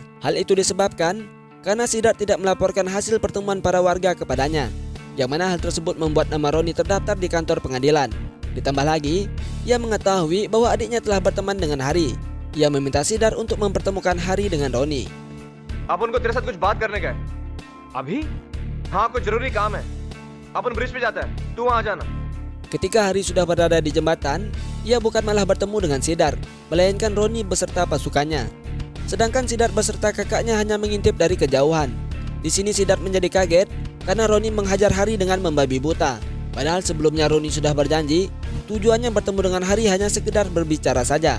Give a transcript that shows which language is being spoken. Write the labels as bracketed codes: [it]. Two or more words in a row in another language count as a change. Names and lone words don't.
[id] Hal itu disebabkan karena Siddharth tidak melaporkan hasil pertemuan para warga kepadanya, yang mana hal tersebut membuat nama Roni terdaftar di kantor pengadilan. Ditambah lagi, ia mengetahui bahwa adiknya telah berteman dengan Hari. Ia meminta Siddharth untuk mempertemukan Hari dengan Roni. [hi] अपन को तेरे साथ कुछ बात करने का है। अभी? हाँ, कुछ जरूरी काम है। अपन ब्रिज पे जाता है, तू वहाँ जाना। [id] Ketika Hari sudah berada di jembatan, ia bukan malah bertemu dengan Siddharth, melainkan Roni beserta pasukannya. Sedangkan Siddharth beserta kakaknya hanya mengintip dari kejauhan. Di sini Siddharth menjadi kaget karena Roni menghajar Hari dengan membabi buta. Padahal sebelumnya Roni sudah berjanji tujuannya bertemu dengan Hari hanya sekedar berbicara saja.